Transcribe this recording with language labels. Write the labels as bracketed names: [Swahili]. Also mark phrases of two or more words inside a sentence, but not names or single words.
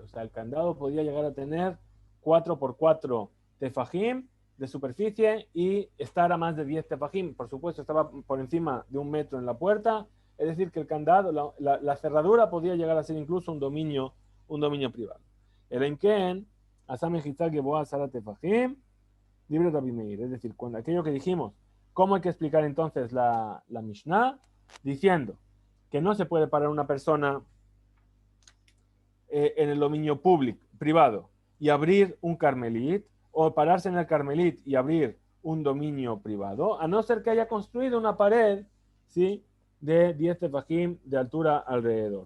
[Spanish] O sea, el candado podía llegar a tener 4x4 tefajim de superficie y estar a más de 10 tefajim. Por supuesto, estaba por encima de 1 metro en la puerta. Es decir, que el candado, la cerradura podía llegar a ser incluso un dominio privado. El enken, asame hitzak yeboa sara tefajim, libre Rabbi Meir. Es decir, cuando aquello que dijimos, ¿cómo hay que explicar entonces la Mishnah? Diciendo que no se puede parar una persona en el dominio público, privado, y abrir un carmelit, o pararse en el carmelit y abrir un dominio privado, a no ser que haya construido una pared, ¿sí?, de 10 tefajim de altura alrededor.